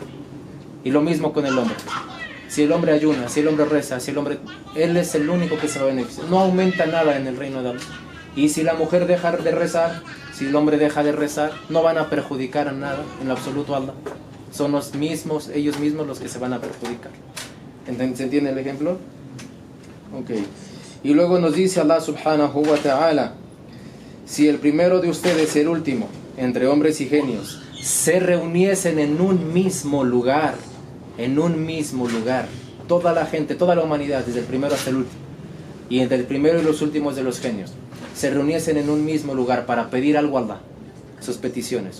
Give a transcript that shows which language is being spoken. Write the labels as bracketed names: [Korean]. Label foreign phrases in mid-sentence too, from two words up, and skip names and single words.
[Spanish] Y lo mismo con el hombre, si el hombre ayuna, si el hombre reza, él es el único que se va a beneficiar, no aumenta nada en el reino de Allah. Y si la mujer deja de rezar, si el hombre deja de rezar, no van a perjudicar a nada, en lo absoluto a Allah. Son ellos mismos los que se van a perjudicar. ¿Se entiende el ejemplo? Ok. Y luego nos dice Allah [Arabic] سبحانه وتعالى, [Spanish] si el primero de ustedes y el último, entre hombres y genios, se reuniesen en un mismo lugar, toda la gente, toda la humanidad, desde el primero hasta el último, y entre el primero y los últimos de los genios, se reuniesen en un mismo lugar para pedir algo a Allah, sus peticiones.